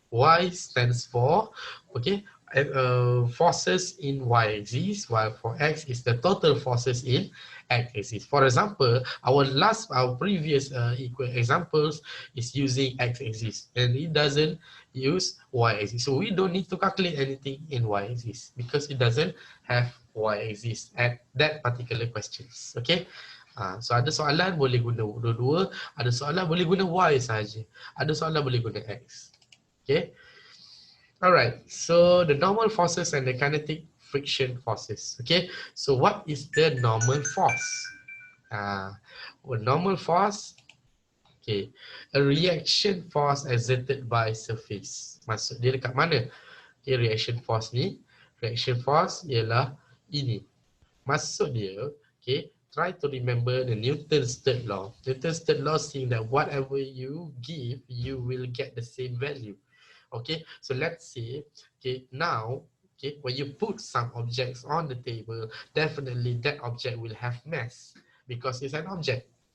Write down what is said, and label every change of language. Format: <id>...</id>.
<en>Y stands for, okay, forces in y-axis, while for x is the total forces in x-axis. For example, our previous examples is using x-axis, and it doesn't use y-axis. So we don't need to calculate anything in y-axis because it doesn't have y-axis at that particular questions. Okay.</en> <ms>So ada soalan boleh guna dua-dua, ada soalan boleh guna y saja, ada soalan boleh guna x.</ms> <en>Okay. Alright, so the normal forces and the kinetic friction forces. Okay, so what is the normal force? Well, normal force, Okay. A reaction force exerted by surface.</en> <ms>Maksud dia dekat mana? Okay, reaction force ni. Reaction force ialah ini. Maksud dia,</ms> <en>okay, try to remember the Newton's third law. Newton's third law saying that whatever you give, you will get the same value. Okay, so let's say, okay, now, okay, when you put some objects on the table, definitely that object will have mass because it's an object.</en>